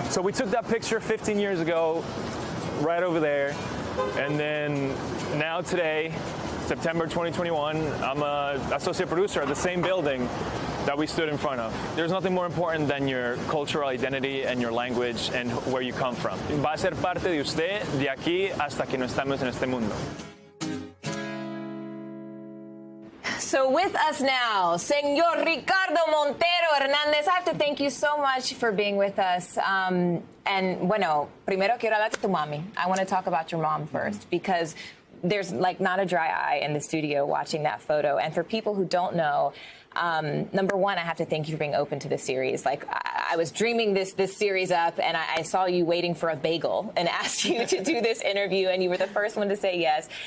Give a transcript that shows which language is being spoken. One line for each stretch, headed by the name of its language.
English: So we took that picture 15 years ago, right over there. And then now today, September 2021, I'm an associate producer at the same building that we stood in front of. There's nothing more important than your cultural identity and your language and where you come from.
Spanish: Va a ser parte de usted de aquí hasta que no estamos en este mundo.
English: So with us now, Señor Ricardo Montero Hernández. I have to thank you so much for being with us.
Spanish: And bueno, primero quiero hablar de tu mami.
English: I want to talk about your mom first, because there's like not a dry eye in the studio watching that photo. And for people who don't know, number one, I have to thank you for being open to this series. Like, I was dreaming this series up, and I saw you waiting for a bagel and asked you to do this interview, and you were the first one to say yes.